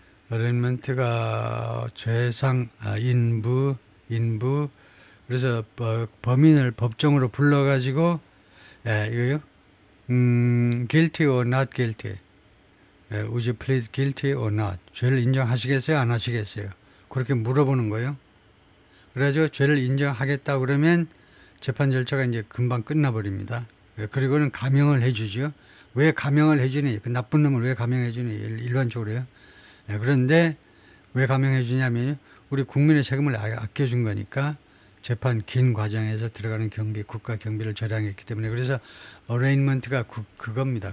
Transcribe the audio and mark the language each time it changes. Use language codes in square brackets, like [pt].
[ko] 어레인먼트가 죄상, 인부, 그래서 범인을 법정으로 불러가지고, 이거요? [en] guilty or not guilty. would you plead guilty or not? [ko] 죄를 인정하시겠어요? 안 하시겠어요? 그렇게 물어보는 거예요. 그래가지고 죄를 인정하겠다 그러면 재판 절차가 이제 금방 끝나버립니다. 그리고는 감형을 해주죠. 왜 감형을 해주니? 그 나쁜 놈을 왜 감형해주니? 일반적으로요. 그런데 왜 감형해주냐면 우리 국민의 세금을 아껴준 거니까 재판 긴 과정에서 들어가는 경비, 국가 경비를 절약했기 때문에 그래서 어레인먼트가 그겁니다.